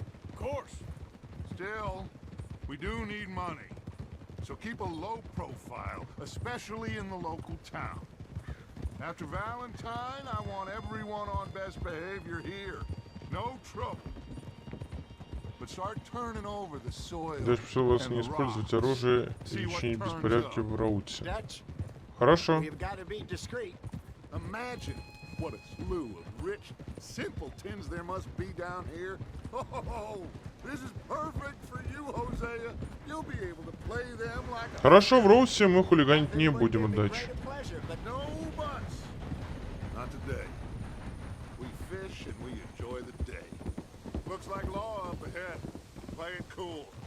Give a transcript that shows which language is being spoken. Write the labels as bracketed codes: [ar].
[en] Of course. Still, we do need money. So keep a low profile, especially in the local town. After Valentine, I want everyone on best behavior here. No trouble. But start turning over the soil. [ru] Дальше прошу вас не использовать оружие и чинить беспорядки в Рауте. Хорошо. [en] Imagine what a slew of rich simpletons there must be down here. Oh, this is perfect for you, Hosea. You'll be able to play them like a... [ru] Хорошо, в Роусе мы хулиганить не будем, Удачи. [en] No buts. Not today. We fish and we enjoy the day. Looks like law up ahead. Play it cool.